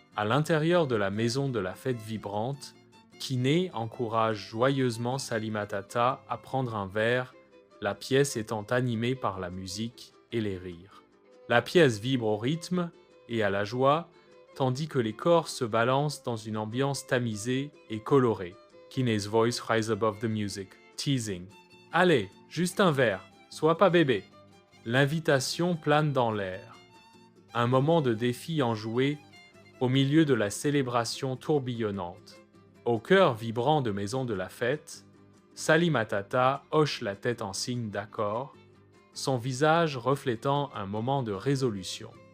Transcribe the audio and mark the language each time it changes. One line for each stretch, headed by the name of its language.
French: À l'intérieur de la maison de la fête vibrante, Kiné encourage joyeusement Salimatata à prendre un verre, la pièce étant animée par la musique et les rires. La pièce vibre au rythme et à la joie, tandis que les corps se balancent dans une ambiance tamisée et colorée.
English: Kiné's voice rise above the music, teasing.
French: « Allez, juste un verre, sois pas bébé !» L'invitation plane dans l'air. Un moment de défi enjoué au milieu de la célébration tourbillonnante. Au cœur vibrant de maison de la fête, Salimatata hoche la tête en signe d'accord, son visage reflétant un moment de résolution.